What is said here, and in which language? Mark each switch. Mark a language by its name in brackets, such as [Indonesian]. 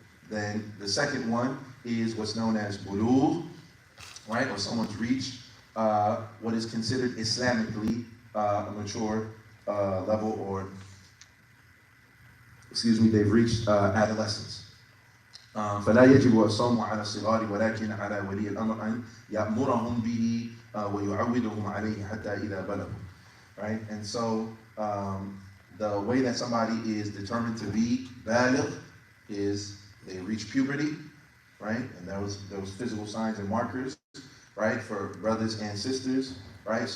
[English] Then the second one is what's known as bulugh, right? Or someone's reached what is considered Islamically a mature level, or, they've reached adolescence. [Arabic] فلا يجب الصوم على الصغار ولكن على ولي الأمر أن يأمرهم به ويعودهم عليه حتى إذا بلغوا. [English] Right? And so the way that somebody is determined to be baligh is they reach puberty, right? And those physical signs and markers, right, for brothers and sisters, right?